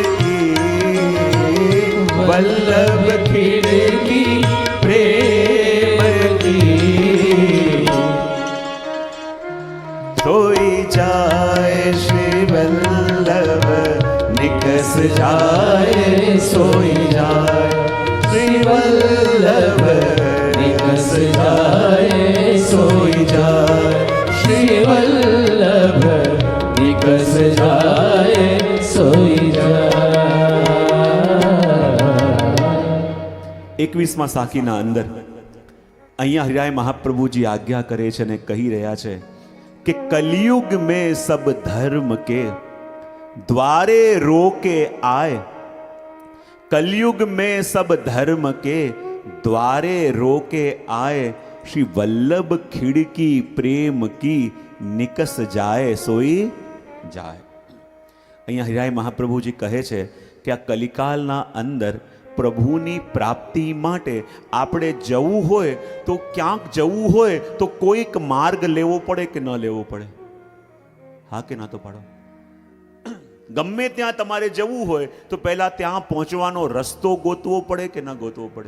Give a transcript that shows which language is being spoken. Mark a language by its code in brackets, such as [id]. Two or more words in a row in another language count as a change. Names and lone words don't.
[hi] वल्लभ खिड़की प्रेम की, सोई जाए श्री वल्लभ, निकस जाए सोई जाए श्री वल्लभ, निकस जाए सोई जाए श्री वल्लभ, निकस जाए सोई जाए. [gu] 21મા સાખીના અંદર અહીંયા હરિરાય મહાપ્રભુજી આજ્ઞા કરે છે અને કહી રહ્યા છે કે કલયુગ [hi] में सब धर्म के द्वारे रोके आए. कलयुग में सब धर्म के द्वारे रोके आए, श्री वल्लभ खिड़की प्रेम की, निकस जाए सोई जाए. [gu] અહીંયા હરિરાય મહાપ્રભુજી કહે છે કે આ કલિકાલના અંદર પ્રભુની પ્રાપ્તિ માટે આપણે જવું હોય તો ક્યાંક જવું હોય તો કોઈક માર્ગ લેવો પડે કે ન લેવો પડે? હા કે ના તો પાડો. ગમે ત્યાં તમારે જવું હોય તો પહેલા ત્યાં પહોંચવાનો રસ્તો ગોતવો પડે કે ના ગોતવો પડે?